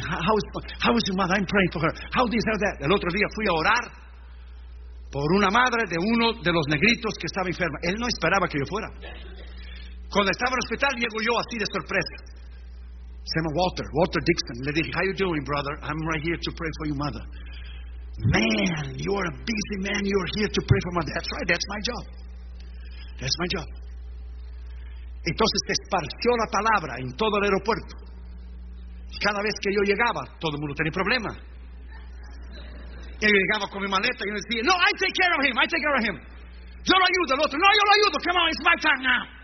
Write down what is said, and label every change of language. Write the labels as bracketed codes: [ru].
[en] How is your mother? I'm praying for her. How did you say that? [es] El otro día fui a orar por una madre de uno de los negritos que estaba enferma. Él no esperaba que yo fuera. Cuando estaba en el hospital, llego yo así de sorpresa. Se llama Walter Dixon. Le dije, [en] how you doing, brother? I'm right here to pray for your mother. Man, you're a busy man. You're here to pray for my mother. That's right, that's my job. [es] Entonces se esparció la palabra en todo el aeropuerto. Cada vez que yo llegaba, todo el mundo tenía problema. Yo llegaba con mi maleta y yo decía, no, [en] I take care of him. [es] Yo lo ayudo, el otro, no, yo lo ayudo, [en] come on, it's my time now.